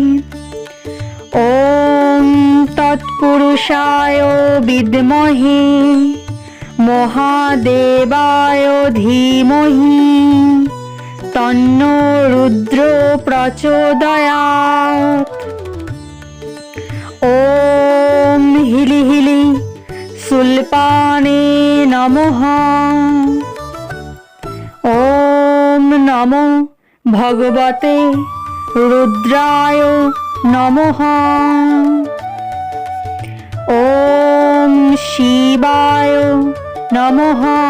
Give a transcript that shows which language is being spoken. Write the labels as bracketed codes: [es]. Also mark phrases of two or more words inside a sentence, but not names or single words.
[sa] ওম তৎপুরুষায় বিদ্মহে মহাদেবায় ধীমহি তন্নো রুদ্র প্রচোদয়াৎ। ওম হিলি হিলি সুল্পানে নমঃ। ওম নমো ভগবতে রুদ্রায় নমঃ। ওম শিবায় নমঃ।